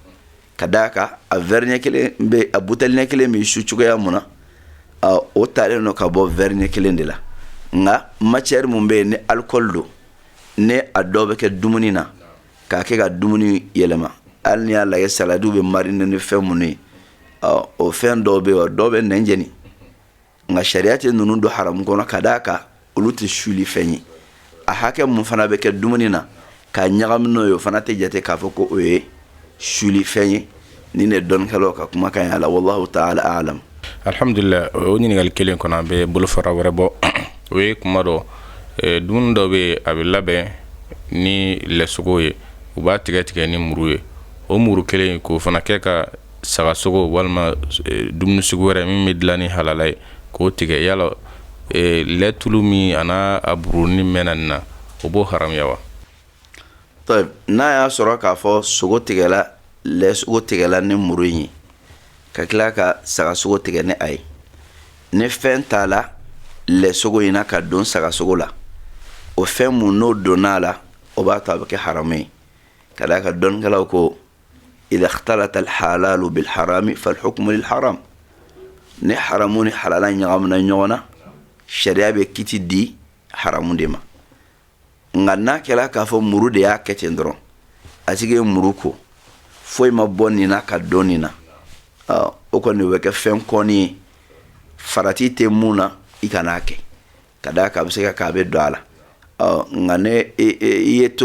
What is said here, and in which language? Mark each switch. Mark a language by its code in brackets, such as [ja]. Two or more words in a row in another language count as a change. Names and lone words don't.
[bm] Ka d'a kan a verre ɲɛ kelen bɛ a buteli ɲɛ kelen b'i su cogoya mun na o talen no ka bɔ verre ɲɛ kelen de la nka matière mun bɛ yen ni alcool do ne a dɔw bɛ kɛ dumuni na k'a kɛ ka dumuni yɛlɛma hali ni y'a lajɛ saladiw bɛ mariner ni fɛn minnu ye o fɛn dɔw bɛ yen dɔw bɛ nɛn jeni nka sariya tɛ ninnu don haramu kɔnɔ ka d'a kan olu tɛ suli fɛn ye. A hakɛ mun fana bɛ kɛ dumuni na k'a ɲagami n'o ye o fana tɛ jate k'a fɔ ko o ye suli fɛn ye. Nin de dɔnkɛlaw ka kumakan ye a la [ar] والله تعالى أعلم. [bm] Alhamdulillah o ɲininkali kelen kɔnɔ an bɛ bolofara wɛrɛ bɔ o ye kuma dɔ dumuni dɔ bɛ a bɛ labɛn ni lɛsogo ye u b'a tigɛ tigɛ ni muru ye o muru kelen k'o fana kɛ ka sagasogo walima dumuni sugu wɛrɛ min bɛ dilan ni halala ye k'o tigɛ yala lɛ tulu min a n'a a buruni mɛnna nin na o b'o haramuya wa? N'a y'a sɔrɔ k'a fɔ sogo tigɛla lɛ sogo tigɛla ni muru in ye ka tila ka sagasogo tigɛ ni a ye ni fɛn t'a la lɛ sogo in na ka don sagasogo la o fɛn mun n'o donna la o b'a to a bɛ kɛ haramu ye. Ka d'a kan dɔnkɛlaw ko [ar] إذا اختلط الحلال بالحرام فالحكم للحرام. [bm] Ni haramu ni halala ɲagamina ɲɔgɔn na sariya bɛ kiti di haramu de ma. Nka n'a kɛra k'a fɔ muru de y'a kɛ ten dɔrɔn a tigi ye muru ko foyi ma bɔ nin na ka don nin na o kɔni o bɛ kɛ fɛn kɔni ye farati tɛ mun na i kan'a kɛ ka d'a kan a bɛ se ka k'a bɛ don a la nka ne i ye